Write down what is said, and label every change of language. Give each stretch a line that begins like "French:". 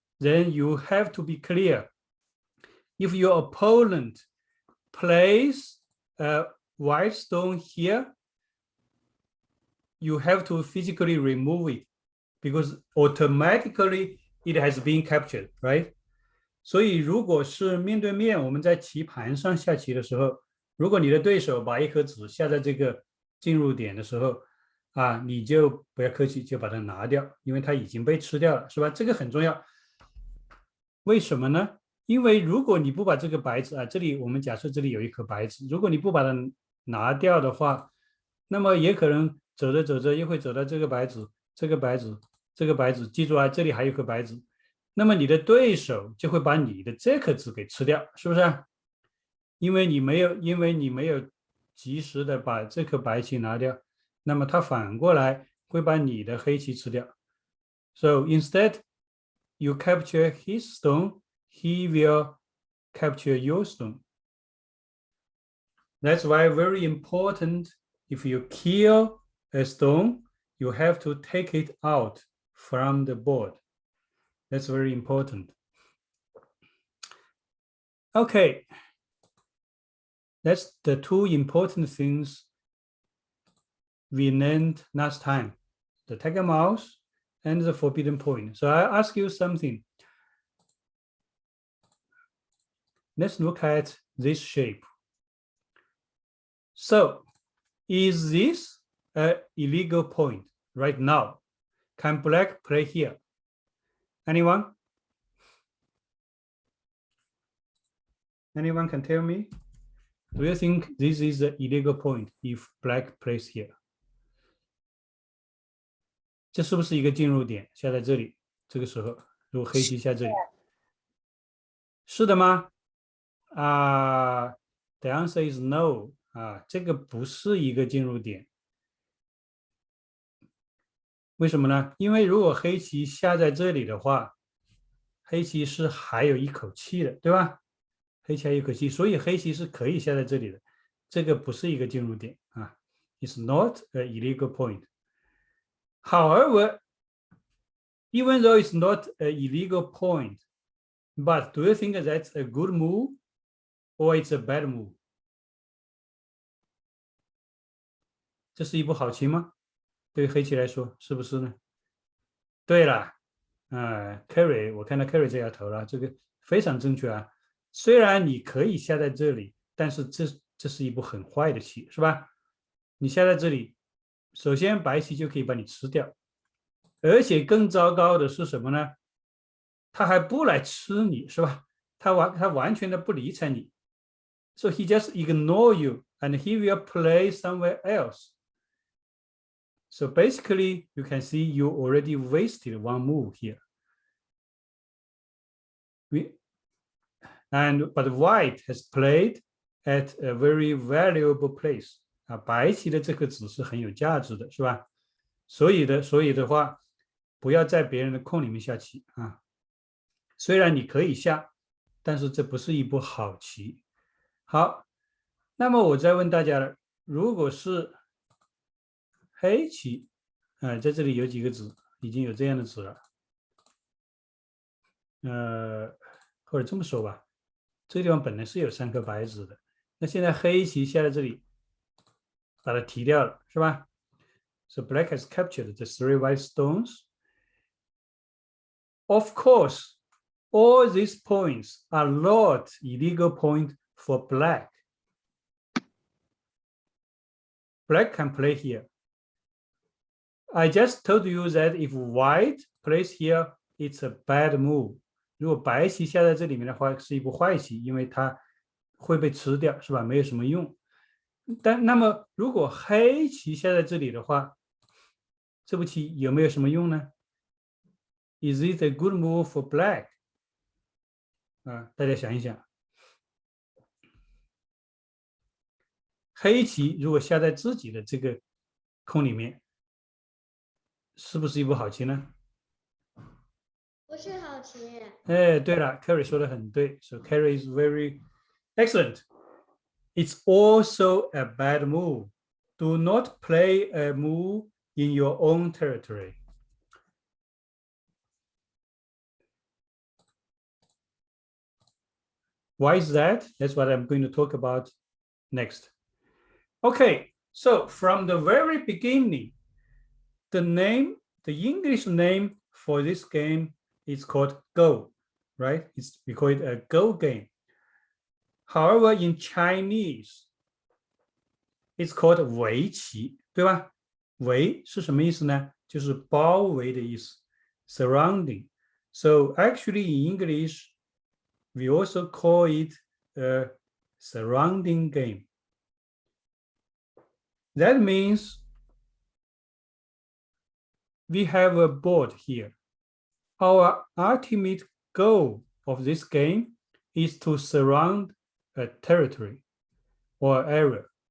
English: Then you have to be clear. If your opponent plays a white stone here, you have to physically remove it because automatically it has been captured, right?
Chinese: 所以如果是面对面，我们在棋盘上下棋的时候，如果你的对手把一颗子下在这个进入点的时候，你就不要客气，就把它拿掉，因为它已经被吃掉了，是吧？这个很重要。为什么呢？因为如果你不把这个白子这里我们假设这里有一颗白子，如果你不把它拿掉的话，那么也可能走着走着又会走到这个白子，这个白子，这个白子，记住这里还有一颗白子，那么你的对手就会把你的这颗子给吃掉，是不是？因为你没有及时的把这颗白棋拿掉，那么它反过来会把你的黑棋吃掉。
English: So instead, you capture his stone, he will capture your stone. That's why very important, if you kill a stone, you have to take it out from the board. That's very important. Okay, that's the two important things we learned last time, the tiger mouse and the forbidden point. So I ask you something. Let's look at this shape. So is this an illegal point right now? Can black play here? Anyone? Anyone can tell me? Do you think this is an illegal point if black plays here?
Chinese: 这是不是一个进入点？下在这里，这个时候，如果黑棋下这里，是的吗？
English: The answer is no.
Chinese: 这个不是一个进入点。为什么呢？因为如果黑棋下在这里的话，黑棋是还有一口气的，对吧？黑棋还有一口气，所以黑棋是可以下在这里的。这个不是一个进入点啊。
English: It's not an illegal point. However, even though it's not an illegal point, but do you think that's a good move or it's a bad move?
Chinese: 这是一步好棋吗？对于黑棋来说，是不是呢？对了，Carry， 我看到 Carry 这摇头了，这个非常正确啊。虽然你可以下在这里，但是这是一步很坏的棋，是吧？你下在这里，首先白棋就可以把你吃掉，而且更糟糕的是什么呢？他还不来吃你，是吧？他完全的不理睬你
English: ，so he just ignore you and he will play somewhere else. So basically, you can see you already wasted one move here. But white has played at a very valuable place.
Chinese: 白棋的这个子是很有价值的，是吧？所以的话，不要在别人的空里面下棋啊。虽然你可以下，但是这不是一步好棋。好，那么我再问大家了，如果是黑棋，在这里有几个子，已经有这样的子了。或者这么说吧，这个地方本来是有3颗白子的，那现在黑棋下在这里，把它提掉了，是吧？
English: So black has captured the 3 white stones. Of course, all these points are not illegal points for black. Black can play here. I just told you that if white plays here, it's a bad move.
Chinese: 如果白棋下在这里面的话，是一步坏棋，因为它会被吃掉，是吧？没有什么用。那么如果黑棋下在这里的话，这步棋有没有什么用呢？
English: Is it a good move for black?
Chinese: 大家想一想，黑棋如果下在自己的这个空里面，是不是一步好棋呢？不是好棋。对了 ，Carrie 说的很对
English: ，So Carrie is very excellent. It's also a bad move. Do not play a move in your own territory. Why is that? That's what I'm going to talk about next. Okay, so from the very beginning, the English name for this game is called Go, right? We call it a Go game. However, in Chinese, it's called
Chinese: 围棋，对吧？围是什么意思呢？就是包围的意思 ，surrounding.
English: So actually in English, we also call it a surrounding game. That means we have a board here. Our ultimate goal of this game is to surround a territory or area.